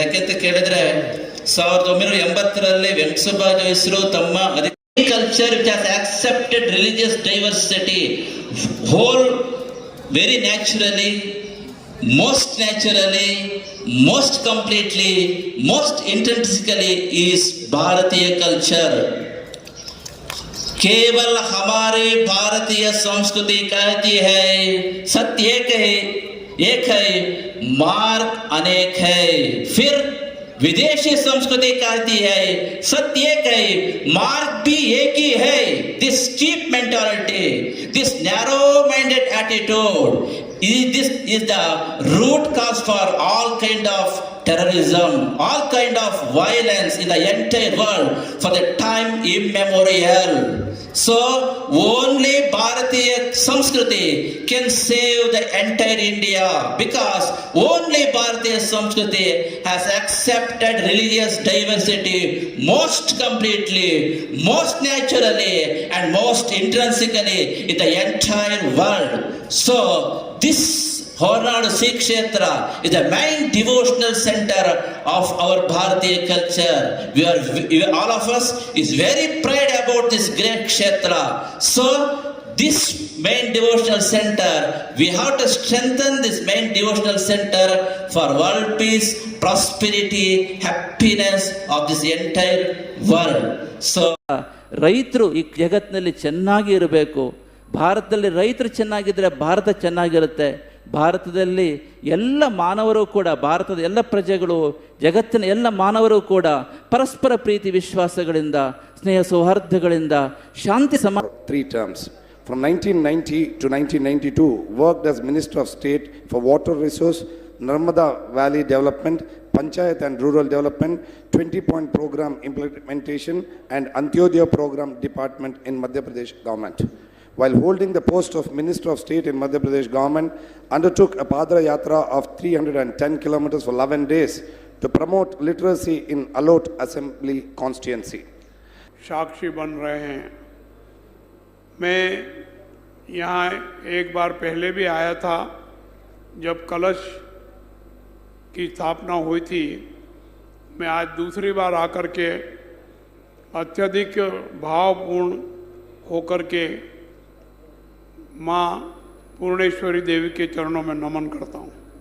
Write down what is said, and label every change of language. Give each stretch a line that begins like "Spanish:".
Kannada: ಯಾಕೆಂತ ಕೇಳಿದ್ರೆ 1980ರಲ್ಲಿ ವೆಂಕಟಸುಬ್ಬ ಜೋಯಿಸರು ತಮ್ಮ
English: Culture which has accepted religious diversity whole very naturally, most naturally, most completely, most intrinsically is Bharatiya culture.
Hindi: केवल हमारे भारतीय संस्कृति कहती है सत्य एक है मार्ग अनेक है. फिर विदेशी संस्कृति कहती है सत्य एक है मार्ग भी एक ही है.
English: This cheap mentality, this narrow minded attitude, this is the root cause for all kind of terrorism, all kind of violence in the entire world for the time immemorial. So only Bharatiya Samskriti can save the entire India, because only Bharatiya Samskriti has accepted religious diversity most completely, most naturally and most intrinsically in the entire world. So this Hornadu Sri Kshetra is the main devotional center of our Bharatiya culture. All of us is very proud about this great Kshetra. So this main devotional center, we have to strengthen this main devotional center for world peace, prosperity, happiness of this entire world.
Kannada: So ರೈತರು ಈ ಜಗತ್ತಿನಲ್ಲಿ ಚೆನ್ನಾಗಿ ಇರಬೇಕು. ಭಾರತದಲ್ಲಿ ರೈತರು ಚೆನ್ನಾಗಿದ್ದರೆ ಭಾರತ ಚೆನ್ನಾಗಿರುತ್ತೆ. ಭಾರತದಲ್ಲಿ ಎಲ್ಲ ಮಾನವರು ಕೂಡ, ಭಾರತದ ಎಲ್ಲ ಪ್ರಜೆಗಳು, ಜಗತ್ತಿನ ಎಲ್ಲ ಮಾನವರು ಕೂಡ ಪರಸ್ಪರ ಪ್ರೀತಿ ವಿಶ್ವಾಸಗಳಿಂದ, ಸ್ನೇಹ ಸೌಹಾರ್ದಗಳಿಂದ, ಶಾಂತಿ ಸಮಾನ.
English: 3 terms. From 1990 to 1992, worked as Minister of State for Water Resource, Narmada Valley Development, Panchayat and Rural Development, 20-point program implementation and Antyodaya program department in Madhya Pradesh government. While holding the post of Minister of State in Madhya Pradesh government, undertook a Padra Yatra of 310 kilometers for 11 days to promote literacy in Alot Assembly constituency.
Hindi: साक्षी बन रहे हैं. मैं यहाँ एक बार पहले भी आया था जब कलश की स्थापना हुई थी. मैं आज दूसरी बार आकर के अत्यधिक भावपूर्ण होकर के माँ पूर्णेश्वरी देवी के चरणों में नमन करता हूँ.